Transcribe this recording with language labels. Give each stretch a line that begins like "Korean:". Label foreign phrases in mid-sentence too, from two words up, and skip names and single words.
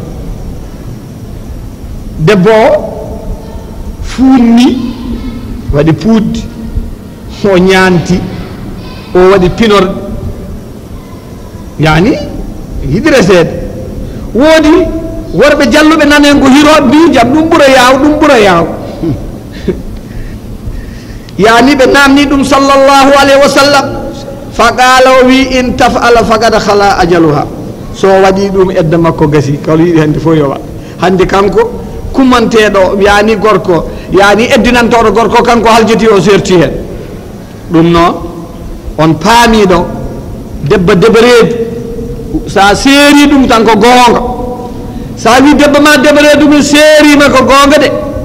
Fula: debbo o funni waɗi puuddi o ñanti o waɗi pinorɗe yani hidire seeɗa woodi worɓe jalluɓe nanen ko hiroɓe mbi jam ɗum ɓuura yaw yani ɓe namni ɗum
Arabic: صلى الله عليه وسلم فقال
Fula: o wi
Arabic: إن تفعل فقد خلا أجلها
Fula: so waɗi ɗum edda makko gasi kala yiɗi hande fof yo waɗ hande kanko kumanteɗo yani gorko yani eddinantoɗo gorko kanko haljiti o serti hen ɗum noon on paamiɗo debbo deɓereedu sa seeri ɗum tan ko goonga sa wi debbo ma deɓereedu ɗum seerima ko goonga de